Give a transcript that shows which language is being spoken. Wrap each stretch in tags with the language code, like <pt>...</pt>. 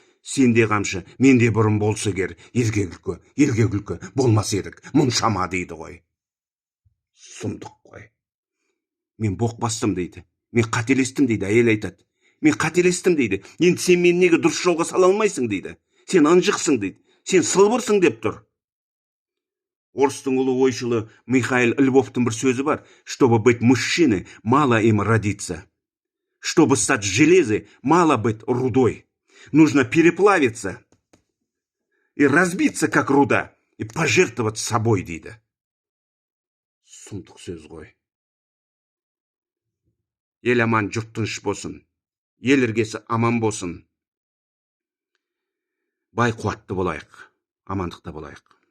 <kk>Сенде қамшы, менде бұрын болса кер, елге күлкі болмас едік, мұншама дейді ғой. Сұмдық қой. Мен боқпастым дейді. Мен қателестім дейді, әйел айтады. Мен қателестім дейді. Енді сен мен неге дұрыс жолға сала алмайсың дейді. Сен ынжықсың дейді. Сен сылбырсың деп тұр. Орыстың ұлы ойшылы Михаил Львовтың бір сөзі бар.</kk> <ru>Чтобы быть мужчиной, мало им родиться. Чтобы стать железой, мало быть рудой. Нужно переплавиться и разбиться, как руда, и пожертвовать собой</ru> <kk>дейді. Сұмдық сөз ғой. Ел аман, жұрт тыныш болсын. Ел іргесі аман болсын. Бай қуатты болайық, амандықта болайық.</kk>